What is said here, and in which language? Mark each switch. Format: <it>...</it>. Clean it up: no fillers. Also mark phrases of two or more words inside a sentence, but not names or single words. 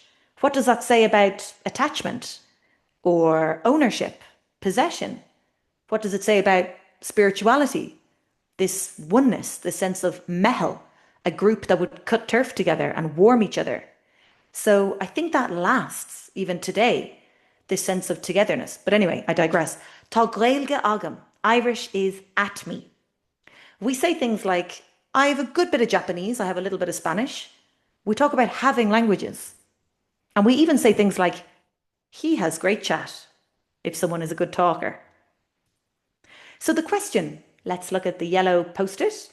<en>What does that say about attachment or ownership, possession? What does it say about spirituality? This oneness, this sense of mehel, a group that would cut turf together and warm each other. So I think that lasts even today, this sense of togetherness. But anyway, I digress.</en> <ga>Tá Gaeilge agam.</ga> <en>Irish is at me. We say things like, I have a good bit of Japanese, I have a little bit of Spanish. We talk about having languages. And we even say things like, he has great chat, if someone is a good talker. So the question, let's look at the yellow post-it.</en>